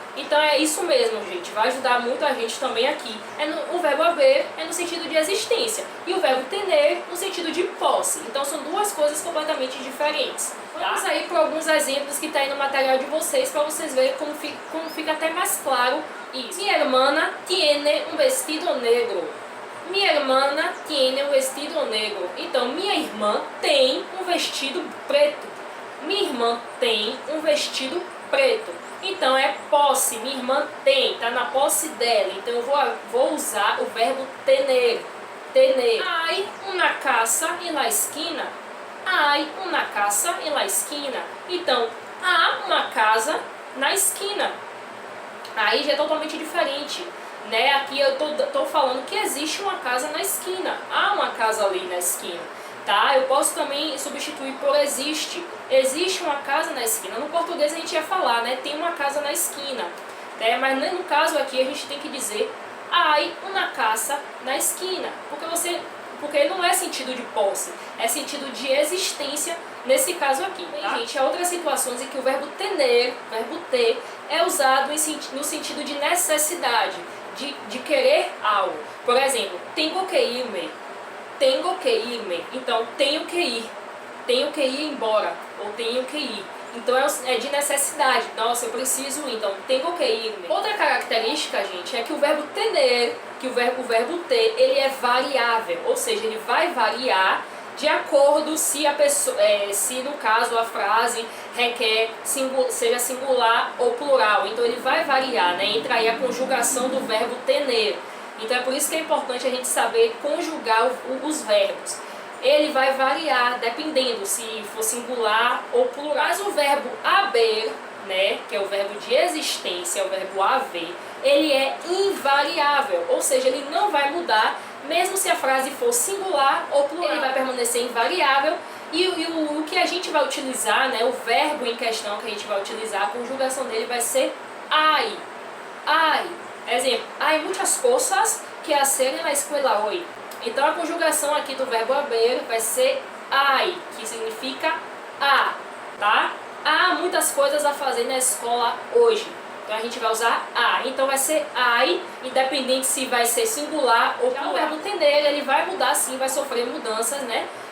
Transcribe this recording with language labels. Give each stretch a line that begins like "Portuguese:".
Portuguese: Então é isso mesmo, gente, vai ajudar muito a gente também aqui. O verbo haver é no sentido de existência e o verbo tener no sentido de posse. Então são duas coisas completamente diferentes. Tá? Vamos aí para alguns exemplos que está aí no material de vocês para vocês verem como fica até mais claro isso.
Spanish: Mi hermana tiene un vestido negro. Mi hermana tiene un vestido negro.
Portuguese: Então, minha irmã tem um vestido preto. Minha irmã tem um vestido preto. Então é posse, minha irmã tem, tá na posse dela. Então eu vou usar o verbo tener. Tener.
Spanish: Hay una casa en la esquina. Hay una casa en la esquina.
Portuguese: Então, há uma casa na esquina. Aí já é totalmente diferente, né? Aqui eu tô falando que existe uma casa na esquina. Há uma casa ali na esquina. Tá? Eu posso também substituir por existe. Existe uma casa na esquina. No português a gente ia falar, né? Tem uma casa na esquina. Né? Mas no caso aqui a gente tem que dizer
Spanish: hay una casa
Portuguese: na esquina. Porque não é sentido de posse, é sentido de existência nesse caso aqui. Tá? Gente, há outras situações em que o verbo tener, verbo ter, é usado no sentido de necessidade, de querer algo. Por exemplo,
Spanish: tengo que irme.
Portuguese: Tenho que irme, então tenho que ir embora, ou tenho que ir. Então é de necessidade, nossa, eu preciso ir, então tenho que irme. Outra característica, gente, é que o verbo tener, o verbo ter, ele é variável, ou seja, ele vai variar de acordo se a pessoa, se no caso a frase requer seja singular ou plural. Então ele vai variar, né? Entra aí a conjugação do verbo tener. Então é por isso que é importante a gente saber conjugar os verbos. Ele vai variar dependendo se for singular ou plural. Mas o verbo haber, né, que é o verbo de existência, é o verbo haver, ele é invariável, ou seja, ele não vai mudar mesmo se a frase for singular ou plural. Ele vai permanecer invariável e o que a gente vai utilizar, né, o verbo em questão que a gente vai utilizar, a conjugação dele vai ser hay. Hay.
Spanish: Exemplo, hay muchas cosas que hacer en la escuela hoy.
Portuguese: Então a conjugação aqui do verbo haber vai ser hay, que significa há, tá? Há muitas coisas a fazer na escola hoje. Então a gente vai usar há. Então vai ser hay, independente se vai ser singular ou plural. O verbo tener, ele vai mudar sim, vai sofrer mudanças, né?